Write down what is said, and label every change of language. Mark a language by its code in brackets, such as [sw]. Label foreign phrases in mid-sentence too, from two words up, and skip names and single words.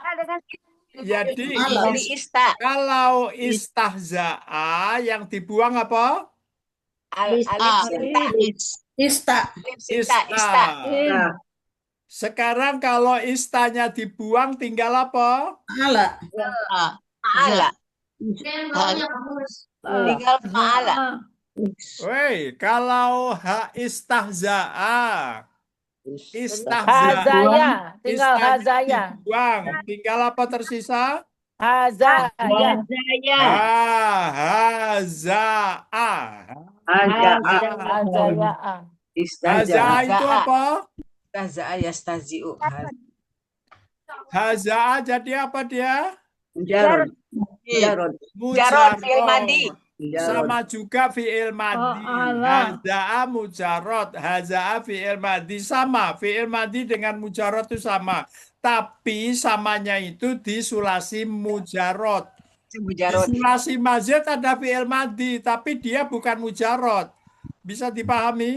[id] Jadi Di ista. kalau istahza'a yang dibuang apa? Alif sinta. Ista. Alif sinta. Ista. Nah, Sekarang kalau istanya dibuang tinggal apa? Ta'ala. Ma'ala. Tinggal ma'ala. Woi, kalau ha istahza'a. Hazaya. Tinggal Istanya hazaya. dibuang. Tinggal apa tersisa? Hazaya. Hazaya. Haza'a. Hazaya. Hazaya. Haza'a itu apa? [ar] هزأ يستهزئ. [id] Haza'a jadi apa dia? Mujarod. Mujarod. [ar] جرد فعل ماض. [id] Sama juga [ar] فعل ماض. [id] Haza'a mujarod. [ar] هزأ فعل ماض. [id] Sama. [ar] فعل ماض [id] dengan mujarod itu sama. Tapi samanya itu di [ar] ثلاثي مجرد. [id] Di Mujarod. [ar] ثلاثي مزيد ada فعل ماض. [id] Tapi dia bukan mujarod. Bisa dipahami?